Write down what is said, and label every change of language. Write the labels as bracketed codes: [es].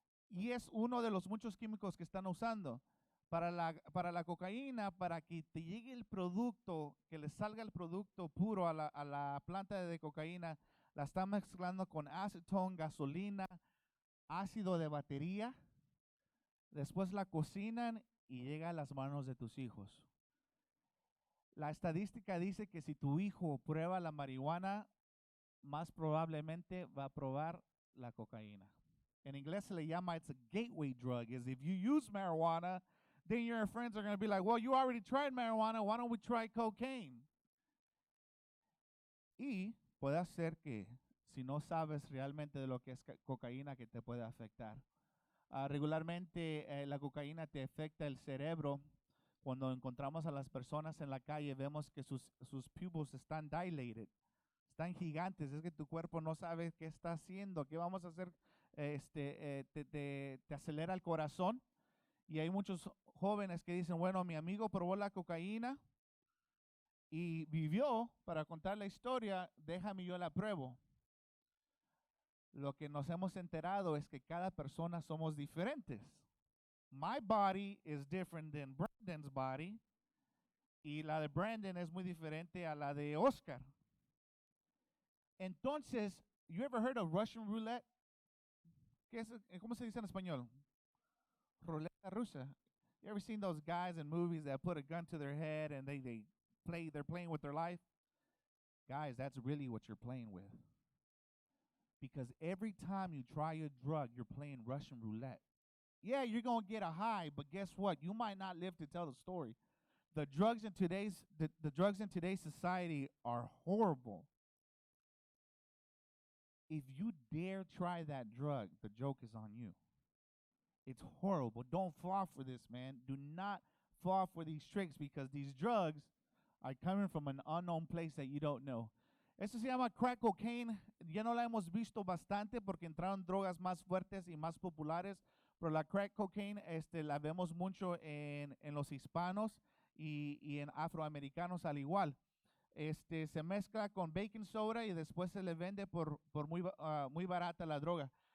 [es] Y es uno de los muchos químicos que están usando. Para la cocaína, para que te llegue el producto, que le salga el producto puro a la planta de cocaína, la están mezclando con acetone, gasolina, ácido de batería. Después la cocinan y llega a las manos de tus hijos. La estadística dice que si tu hijo prueba la marihuana, más probablemente va a probar la cocaína. En inglés se le llama, [en] it's a gateway drug, is if you use marijuana, then your friends are going to be like, well, you already tried marijuana, why don't we try cocaine? [es] Y puede ser que si no sabes realmente de lo que es cocaína, que te puede afectar. Regularmente la cocaína te afecta el cerebro. Cuando encontramos a las personas en la calle, vemos que sus pupils están dilated, están gigantes. Es que tu cuerpo no sabe qué está haciendo, qué vamos a hacer. Te acelera el corazón. Y hay muchos jóvenes que dicen, bueno, mi amigo probó la cocaína y vivió para contar la historia, déjame yo la pruebo. Lo que nos hemos enterado es que cada persona somos diferentes. [en] My body is different than Brandon's body. [es] Y la de Brandon es muy diferente a la de Oscar. Entonces, [en] you ever heard of Russian roulette? [es] ¿Cómo se dice en español? Ruleta rusa. [en] You ever seen those guys in movies that put a gun to their head and they're playing with their life? Guys, that's really what you're playing with. Because every time you try a drug, you're playing Russian roulette. Yeah, you're going to get a high, but guess what? You might not live to tell the story. The drugs in today's society are horrible. If you dare try that drug, the joke is on you. It's horrible. Don't fall for this, man. Do not fall for these tricks because these drugs are coming from an unknown place that you don't know. [es] Esto se llama crack cocaine. Ya no la hemos visto bastante porque entraron drogas más fuertes y más populares, pero la crack cocaine la vemos mucho en los hispanos y en afroamericanos al igual. Se mezcla con baking soda y después se le vende por muy barata la droga.